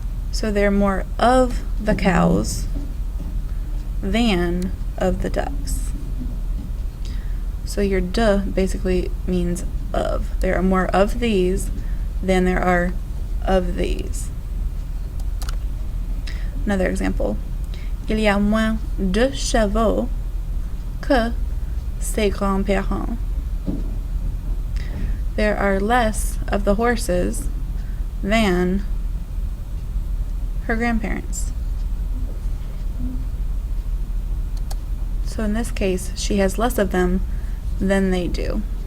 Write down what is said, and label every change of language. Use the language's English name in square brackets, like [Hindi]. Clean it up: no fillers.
[English] So there are more of the cows than of the ducks. So your de basically means of. There are more of these than there are of these. Another example. [French] Il y a moins de chevaux que ses grands-parents. [English] There are less of the horses than her grandparents. So in this case, she has less of them than they do.